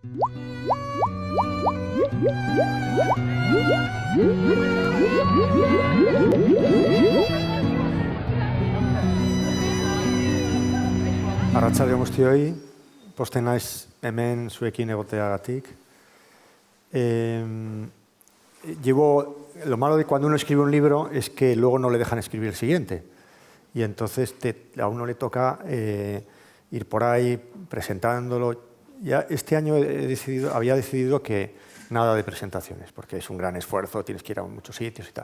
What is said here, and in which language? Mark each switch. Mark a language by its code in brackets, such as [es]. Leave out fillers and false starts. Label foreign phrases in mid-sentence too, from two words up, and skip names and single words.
[eu] Arratsalde on guztioi, pozten naiz hemen zuekin egoteagatik. [es] Lo malo de cuando uno escribe un libro es que luego no le dejan escribir el siguiente. Y entonces a uno le toca ir por ahí presentándolo. Ya este año había decidido que nada de presentaciones, porque es un gran esfuerzo, tienes que ir a muchos sitios y tal.